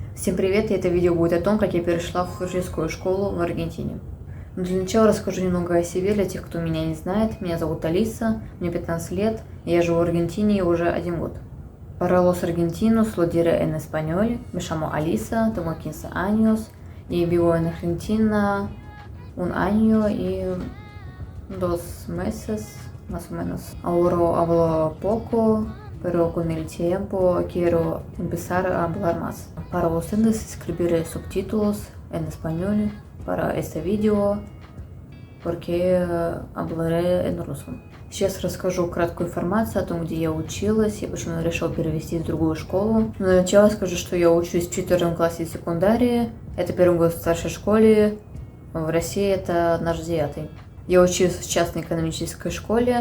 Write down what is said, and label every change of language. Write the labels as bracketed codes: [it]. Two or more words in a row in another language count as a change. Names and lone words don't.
[ru] Всем привет, и это видео будет о том, как я перешла в служебную школу в Аргентине. Но для начала расскажу немного о себе для тех, кто меня не знает. Меня зовут Алиса, мне 15 лет, и я живу в Аргентине уже 1 год. [es] Para los argentinos lo diré en español. Me llamo Alisa, tengo 15 años y vivo en Argentina 1 año y 2 meses, más o menos. Ahora hablo poco, pero con el tiempo quiero empezar a hablar más. Para ustedes escribiré subtítulos en español para este видео, porque hablaré en ruso. [ru] Сейчас расскажу краткую информацию о том, где я училась и почему я решила перевести в другую школу. Но для начала скажу, что я учусь в 4 классе секундарии. Это 1 год в старшей школе. В России это наш 9. Я училась в частной экономической школе.